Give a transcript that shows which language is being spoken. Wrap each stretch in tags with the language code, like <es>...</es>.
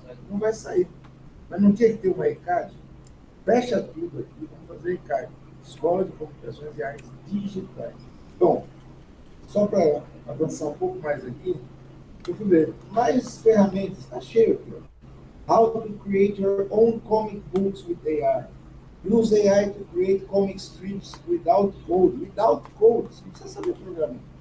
<pt>Não vai sair. Mas não tinha que ter uma ECAD? Fecha tudo aqui, vamos fazer ECAD. Escola de Comunicações e Artes Digitais. Bom, só para avançar um pouco mais aqui, eu fui ver. Mais ferramentas, está cheio aqui. Ó.</pt> <en>How to create your own comic books with AI. Use AI to create comic strips without code. Without code,</en> <pt>você não precisa saber programar.</pt>